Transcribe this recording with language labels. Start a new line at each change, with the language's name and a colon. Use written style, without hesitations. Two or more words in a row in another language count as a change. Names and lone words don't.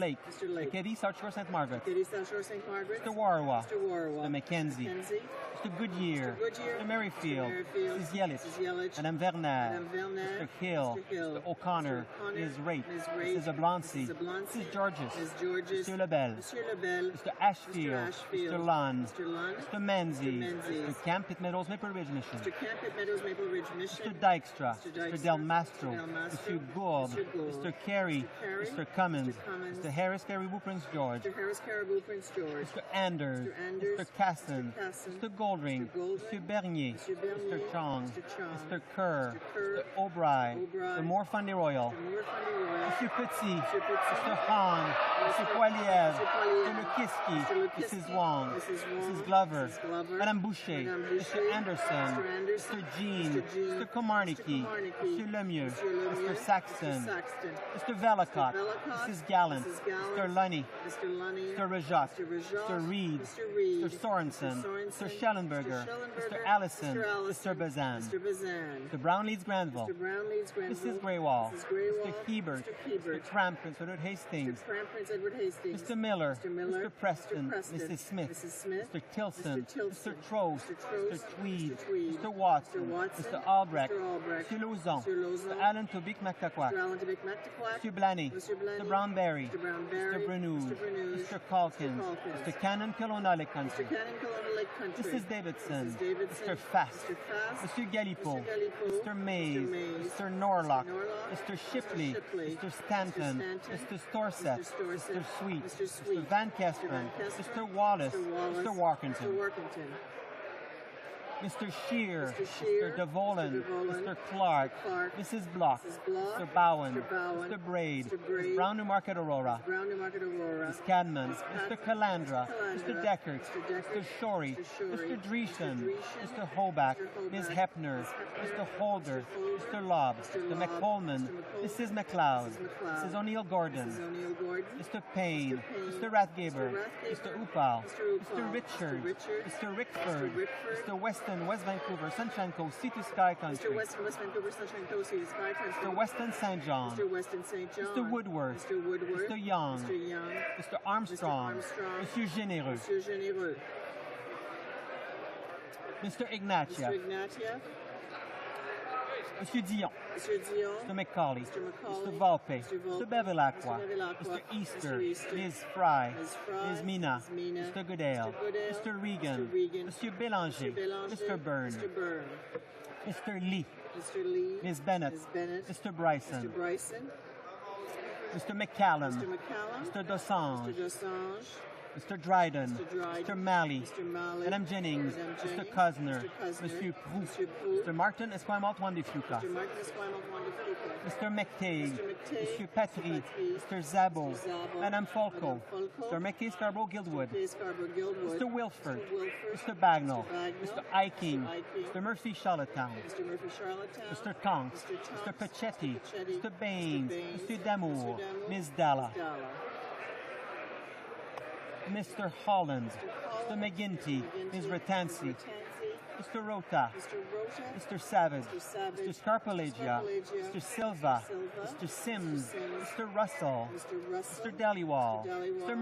English: Lake. Mr. Katie, South Shore, St. Margaret. St. Margaret. Mr. Warwa. Mr. Mackenzie. Mr. Goodyear. Mr. Merrifield. Mrs. Yelich. Madame Werner. Mr. Hill. Mr. O'Connor. Ms. Rape. Mrs. Oblonski. Mrs. Georges. Mr. Lebel. Mr. Ashfield. Mr. Lunn. Mr. Menzies. Mr. Camp, Pitt Meadows, Maple Ridge Mission. Mr. Dykstra. Mr. Del Mastro. Mr. Gould. Mr. Carey. Mr. Cummins. Mr. Harris, Caribou, Prince George. Mr. Anders. Mr. Casson. Mr. Goldring. Mr. Bernier. Mr. Chong. Mr. Kerr. Mr. O'Brien. Mr. Moore Fundy Royal. Mr. Petit. Mr. Han. Mr. Poilievre. Mr. Lukiski. Mrs. Wong. Mrs. Glover. Madame Boucher. Mr. Anderson. Mr. Jean. Mr. Komarnicki. Mr. Lemieux. Mr. Saxton. Mr. Velicott. Mrs. Gallant. Mr. Lunny. Mr. Rajat. Mr. Reed. Mr. Sorensen. Mr. Schellenberger. Mr. Allison. Mr. Bazan. Mr. Brown-Leeds Granville. Mrs. Greywall. Mr. Hebert. Mr. Cramp, Prince Edward Hastings. Mr. Miller. Mr. Preston. Mrs. Smith. Mr. Tilson. Mr. Trost. Mr. Tweed. Mr. Watson. Mr. Albrecht. Mr. Lauzon. Mr. Allen Tobic Mactaquac. Mr. Blaney. Mr. Brownberry. Mr. Brenou. Mr. Calkins. Mr. Cannon, Kelowna Lake Country. Mrs. Davidson. Mr. Fast. Mr. Galipo. Mr. Mays. Mr. Norlock. Mr. Shipley. Mr. Stanton. Mr. Storseth. Mr. Sweet. Mr. Van Kesteren. Mr. Wallace. Mr. Walkington. Mr. Scheer, Mr. DeVolen, Mr. Clark, Mrs. Block, Mr. Bowen, Mr. Braid, Ms. Brown Newmarket Aurora, Ms. Cadman, Mr. Calandra, Mr. Deckert, Mr. Shorey, Mr. Dreesen, Mr. Hoback, Ms. Hepner, Mr. Holder, Mr. Lobb, Mr. McColman, Mrs. McLeod, Mrs. O'Neill Gordon, Mr. Payne, Mr. Rathgaber, Mr. Upal, Mr. Richard, Mr. Rickford, Mr. Weston, West Vancouver, Sunshine Coast, Sea to Sky Country, Mr. Weston St. John, Mr. Woodworth, Mr. Young, Mr. Armstrong, Monsieur Généreux, Mr. Ignatia, Monsieur Dion, Mr. McCauley, Mr. Valpe, Mr. Bevilacqua, Mr. Easter, Ms. Fry, Ms. Mina, Mr. Goodale, Mr. Regan, Mr. Bélanger, Mr. Byrne, Mr. Lee, Ms. Bennett, Mr. Bryson, Mr. McCallum, Mr. McCallum, Mr. Dosange, Mr. Dosange, Mr. Dryden, Mr. Dryden, Mr. Malley, Mr. Malley, Madame Jennings, Madame Mr. Jennings, Cosner, Mr. Cosner, Mr. Proux, Mr. Proux, Mr. Martin Esquimalt Juan de Fuca, Mr. Martin Esquimalt Juan de Fuca, Mr. McTague, Mr. McTague, Mr. Petrie, Mr. Mr. Zabo, Mr. Zabo, Madame Folco, Madame Folco, Mr. McKay Scarborough Guildwood, Mr. Scarborough Guildwood, Mr. Wilford, Mr. Wilford, Mr. Bagnall, Mr. Bagnall, Mr. Iking, Mr. Iking, Mr. Murphy Charlottetown, Mr. Murphy Charlottetown, Mr. Tonks, Mr. Tonks, Mr. Pachetti, Pachetti, Mr. Baines, Baines, Mr. Damour, Mr. Damour, Ms. Dalla, Dalla, Mr. Holland, Mr. McGinty, Ms. Ratansi, Mr. Rota, Mr. Savage, Mr. Scarpalegia, Mr. Silva, Mr. Sims, Mr. Russell, Mr. Dallywall, Mr.